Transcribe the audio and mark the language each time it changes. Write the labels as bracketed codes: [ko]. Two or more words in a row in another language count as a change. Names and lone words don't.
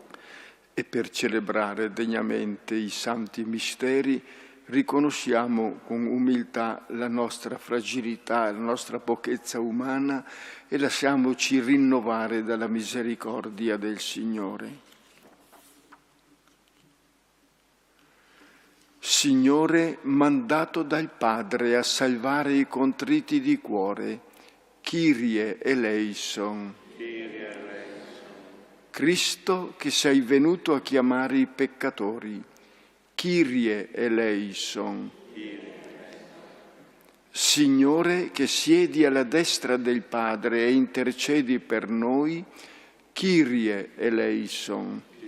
[it] E per celebrare degnamente i santi misteri riconosciamo con umiltà la nostra fragilità, la nostra pochezza umana e lasciamoci rinnovare dalla misericordia del Signore. Signore, mandato dal Padre a salvare i contriti di cuore, [el] Kyrie eleison. Kyrie eleison. [it] Cristo, che sei venuto a chiamare i peccatori, [el] Kyrie eleison. [it] Signore, che siedi alla destra del Padre e intercedi per noi, [el] Kyrie eleison.